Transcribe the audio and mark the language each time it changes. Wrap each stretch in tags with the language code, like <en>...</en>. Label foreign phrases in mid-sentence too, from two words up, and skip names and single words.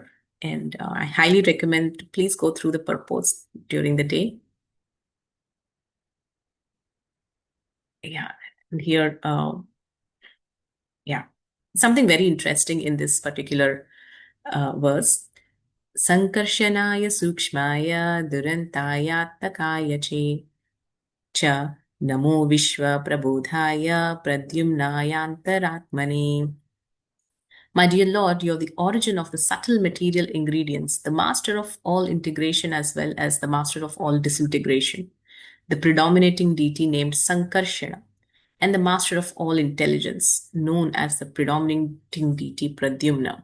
<en>And I highly recommend, please go through the purpose during the day. Yeah. And here, something very interesting in this particular verse.</en> <sa>Sankarshanaya sukshmaya durantayattakaya cha namo vishwa prabodhaya pradyumnayantaratmane.</sa> <en>My dear Lord, you're the origin of the subtle material ingredients, the master of all integration as well as the master of all disintegration, the predominating deity named Sankarshana, and the master of all intelligence, known as the predominating deity Pradyumna.</en>